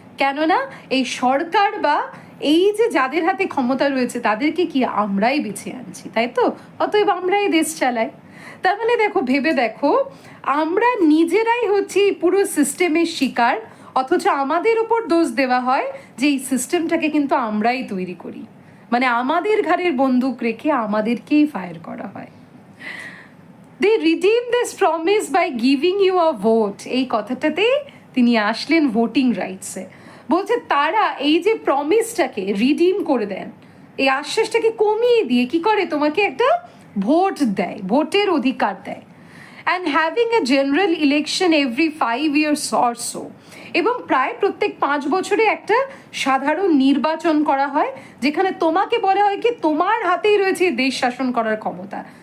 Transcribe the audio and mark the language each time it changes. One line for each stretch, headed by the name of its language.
Bangla: কেননা এই সরকার বা এই যে যাদের হাতে ক্ষমতা রয়েছে তাদেরকে কি আমরাই বেছে আনছি, তাই তো, অতএব আমরাই দেশ চালাই। তার মানে দেখো, ভেবে দেখো, আমরা নিজেরাই হচ্ছি এই পুরো সিস্টেমের শিকার, অথচ আমাদের উপর দোষ দেওয়া হয় যে এই সিস্টেমটাকে কিন্তু আমরাই তৈরি করি। মানে আমাদের ঘাড়ের বন্দুক রেখে আমাদেরকেই ফায়ার করা হয়।
English: They redeem this promise by giving you a vote.
Bangla: এই কথাটাতে তিনি আসলেন ভোটিং রাইটসে। বলছে তারা এই যে প্রমিসটাকে রিডিম করে দেন, এই আশ্বাসটাকে কমিয়ে দিয়ে কি করে, তোমাকে একটা ভোট দেয়, ভোটের অধিকার দেয়।
English: and having a general election every 5 years or so,
Bangla: এবং প্রায় প্রত্যেক 5 বছরে একটা সাধারণ নির্বাচন করা হয়, যেখানে তোমাকে বলা হয় কি তোমার হাতেই রয়েছে দেশ শাসন করার ক্ষমতা।